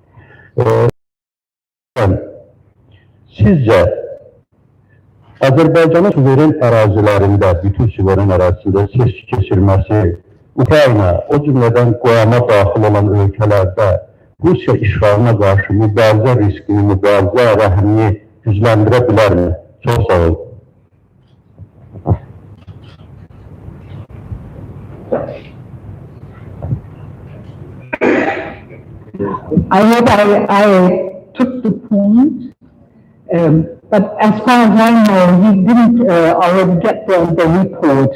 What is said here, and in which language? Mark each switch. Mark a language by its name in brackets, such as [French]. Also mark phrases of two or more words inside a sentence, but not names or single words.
[Azerbaijani] Sizcə, Azərbaycanın suveren ərazilərində, bütün suveren ərazisində seçki keçirməsi Ukrayna, o cümlədən qoyama daxil olan ölkələrdə Rusiya işğalına qarşı mübarizə riskini, mübarizə rəhmini gücləndirə bilərmi? Çox sağ olun. [English] I hope I took the point, but as far as I know, you didn't already get the report.